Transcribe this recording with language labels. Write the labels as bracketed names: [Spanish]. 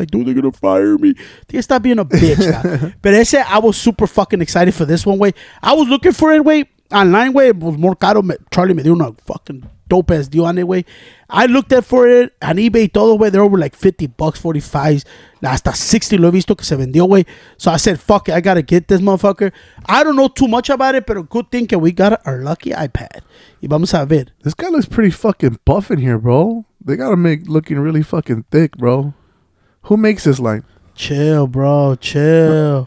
[English] Like, dude, they're going to fire me. Stop being a bitch. But I was super fucking excited for this one, güey. I was looking for it, güey. Online, güey. It was more caro. [Spanish] Charlie me dio una [English] fucking dope ass deal on it, güey. I looked at for it on eBay [Spanish] todo, güey. [English] They're over like $50, 45s. [Spanish] Hasta 60 lo he visto que se vendió, güey. [English] So I said, fuck it, I gotta get this motherfucker. I don't know too much about it, but a good thing that we got our lucky iPad. [Spanish] Y vamos a ver. [English] This guy looks pretty fucking buff in here, bro. They gotta make looking really fucking thick, bro. Who makes this line? Chill, bro. Chill.